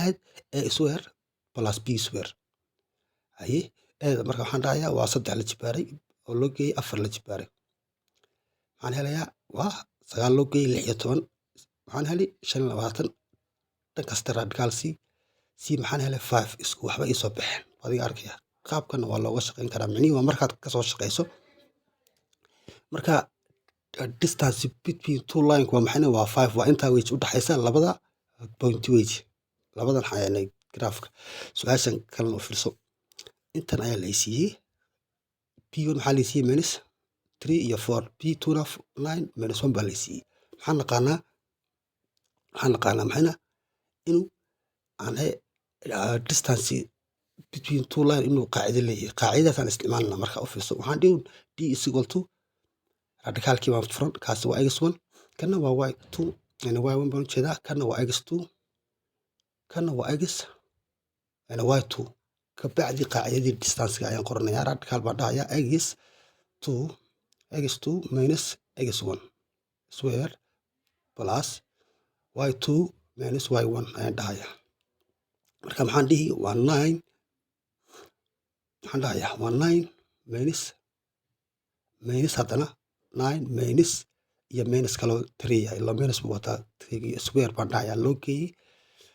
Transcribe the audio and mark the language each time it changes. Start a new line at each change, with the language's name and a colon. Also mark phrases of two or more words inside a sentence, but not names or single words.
Somali: ahayd
English: a square plus b square
Somali: haye eeda marka waxaan dhahayaa waa 3 la jibaaray oo loo geeyey 4 la jibaaray waxaan helayaa waa 9 loo geeyey 6 iyo 10 waxaan helay 5 iyo 20 dhan kasta radical c maxaan helay 5 isku waxba ii soo baxeen adiga arkaya qaabkan waa looga shaqeyn karaa micnihi waa markaad ka soo shaqeyso marka
English: distance between two line
Somali: waa maxayna waa 5 waa intaa weji u dhaxaysa labada point weji labadan xayaanay graafka su'aashan kalena u fiirso intan ayaa la siiyey p1 maxaa la siiyey minus 3 iyo 4 p2 na 9 minus 1 baa la siiyey maxaan naqaanaa maxayna inuu aan
English: distance between two line
Somali: inuu qaacido leeyahay qaacidadaasaan isticmaalnaa marka u fiirso waxaan dhihi
English: d is equal to
Somali: radicalkii baan furan kaasi waa x1 kana waa y2 y1 baan ujeedaa kana waa x2 kana waa x y2 kabacdi qaacidadii distance-ga ayaan qoranayaa radical baan dhahayaa
English: x2 minus x1 square plus y2 minus y1
Somali: ayaan dhahayaa marka maxaan dhihi waa 9 waxaan dhahayaa waa 9 minus haddana 9 minus iyo minus kaloo 3 ila minus buu wataa 3 square baan dhahayaa loo